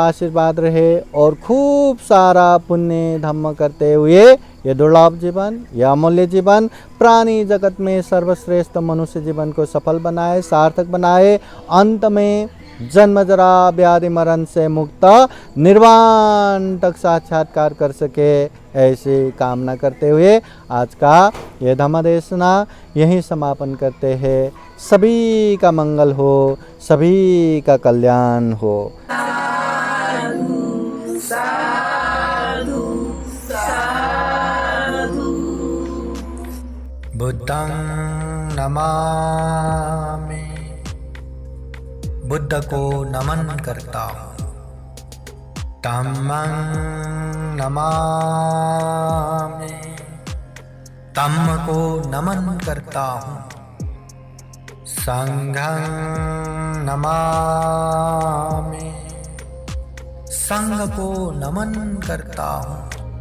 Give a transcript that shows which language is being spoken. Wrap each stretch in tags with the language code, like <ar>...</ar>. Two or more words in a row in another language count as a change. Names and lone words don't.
<hi>आशीर्वाद रहे और खूब सारा पुण्य धम्म करते हुए ये दुर्लभ जीवन, यह अमूल्य जीवन प्राणी जगत में सर्वश्रेष्ठ मनुष्य जीवन को सफल बनाए, सार्थक बनाए, अंत में जन्म जरा व्याधि मरण से मुक्त निर्वाण तक साक्षात्कार कर सके, ऐसी कामना करते हुए आज का यह धम्म देशना यहीं समापन करते हैं। सभी का मंगल हो, सभी का कल्याण हो। साधु साधु साधु।</hi> <pi>बुद्धं नमामि,</pi> <hi>बुद्ध को नमन करता हूँ।</hi> <pi>धम्मं नमामि,</pi> <hi>धम्म को नमन करता हूँ।</hi> <pi>संघं नमामि,</pi> <hi>संघ को नमन करता हूँ।</hi>